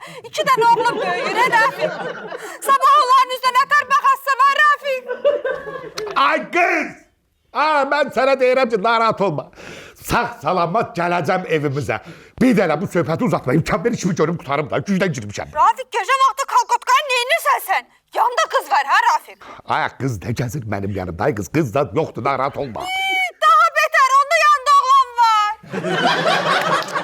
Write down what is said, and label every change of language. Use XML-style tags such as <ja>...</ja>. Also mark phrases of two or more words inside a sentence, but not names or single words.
<az>2 dənə oğlum böyüyür, hə Rafik? Sabah onların üzrə nətər baxasın ha Rafik? Ay kız!</az> <tr>Ben sana</tr> <az>deyirəm ki narahat olma. Sağ salamat</az> <tr>geleceğim evimize.</tr> <az>Bir dənə bu söhbəti uzatma. İmkan ver işimi görüm qutarım da. Gücdən girmişəm. Rafik, gecə vaxtı kalkotkanı neyinirsən sən? Yanında kız var ha Rafik? Ay kız ne gəzir</az> <tr>benim yanımda?</tr> <az>Ay kız da yoktu narahat olma. Daha beter, onda yanında oğlan var.</az>